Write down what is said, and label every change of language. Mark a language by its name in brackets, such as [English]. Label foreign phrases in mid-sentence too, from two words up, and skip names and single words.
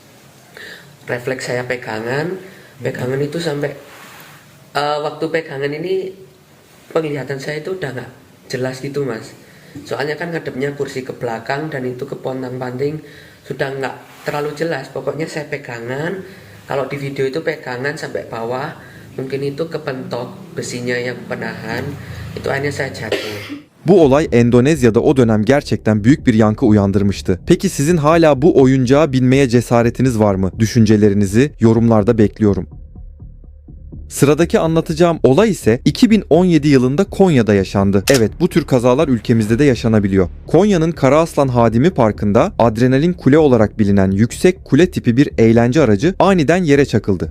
[Indonesian] Refleks saya pegangan itu sampai waktu pegangan ini penglihatan saya itu udah nggak jelas gitu mas. Soalnya kan ngadepnya kursi ke belakang dan itu ke pontang-panting sudah nggak terlalu jelas. Pokoknya saya pegangan, kalau di video itu pegangan sampai bawah, mungkin itu kepentok besinya yang penahan, itu akhirnya saya jatuh. [Turkish] Bu olay Endonezya'da o dönem gerçekten büyük bir yankı uyandırmıştı. Peki sizin hala bu oyuncağa binmeye cesaretiniz var mı? Düşüncelerinizi yorumlarda bekliyorum. Sıradaki anlatacağım olay ise 2017 yılında Konya'da yaşandı. Evet, bu tür kazalar ülkemizde de yaşanabiliyor. Konya'nın Karaaslan Hadimi Parkı'nda adrenalin kule olarak bilinen yüksek kule tipi bir eğlence aracı aniden yere çakıldı.